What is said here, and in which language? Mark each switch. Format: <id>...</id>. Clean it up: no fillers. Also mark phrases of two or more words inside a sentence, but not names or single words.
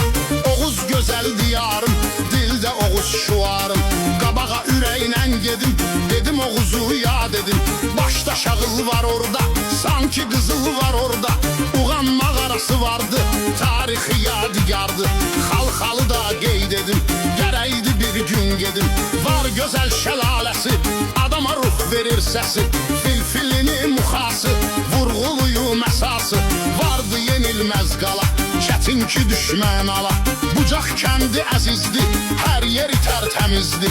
<az>Oğuz güzel diyarım, dilde Oğuz şuarım. Qabağa ürəklə gedim, dedim Oğuzu yad edim. Başta şağıl var orada, sanki kızıl var orada. Uğan mağarası vardı, tarihi yadigardı. Xalxalı da qeyd edim, gərəkdi bir gün gedim. Var gözəl şəlaləsi, adama ruh verir səsi. Filfilini muxası, vurğuluyu məsası. Vardı yenilməz qala, çətin ki düşmən ala. Bucaq kəndi əzizdi, hər yeri tərtəmizdi.</az>